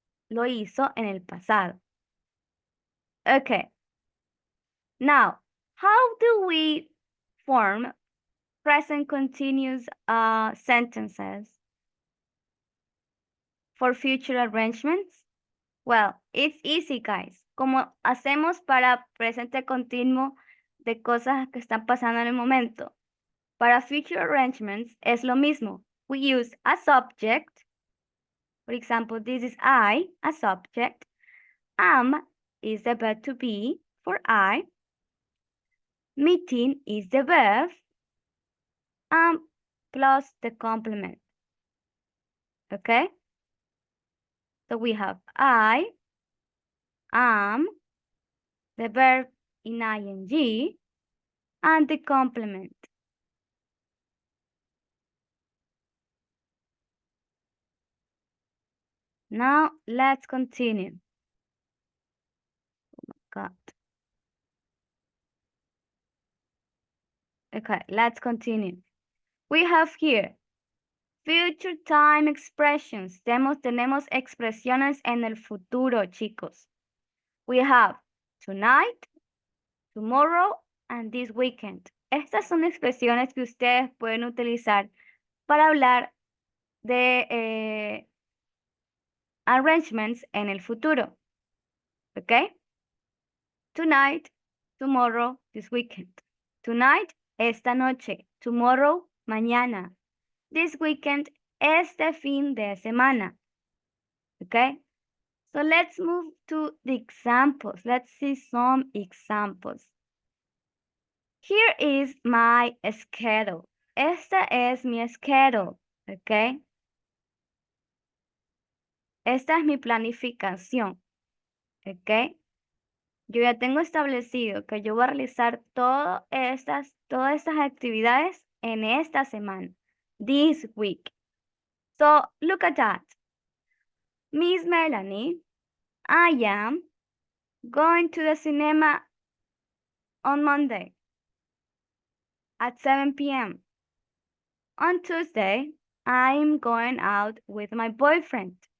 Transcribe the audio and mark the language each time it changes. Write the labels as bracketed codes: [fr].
[es] Lo hizo en el pasado. Okay. [en] Now, how do we form present continuous sentences for future arrangements? Well, it's easy, guys. [es] Como hacemos para presente continuo de cosas que están pasando en el momento. [en] Para future arrangements [es] es lo mismo. [en] We use a subject. For example, this is I, a subject. Am is the verb to be for I. Meeting is the verb. Plus the complement. Okay? So we have I, am, the verb in ing, and the complement. Now let's continue. Oh my God. Okay, let's continue. We have here future time expressions. [es] Tenemos expresiones en el futuro, chicos. [en] We have tonight, tomorrow, and this weekend. [es] Estas son expresiones que ustedes pueden utilizar para hablar de arrangements en el futuro. [en] ¿Ok? Tonight, tomorrow, this weekend. [es] Tonight, esta noche. Tomorrow, mañana. [en] This weekend, [es] este fin de semana. Okay? [en] So let's move to the examples. Let's see some examples. Here is my schedule. [es] Esta es mi [en] schedule. Okay? [es] Esta es mi planificación. Okay? Yo ya tengo establecido que yo voy a realizar todas estas actividades en esta semana. [en] This week. So look at that. Miss Melanie, I am going to the cinema on Monday at 7 p.m. On Tuesday, I'm going out with my boyfriend.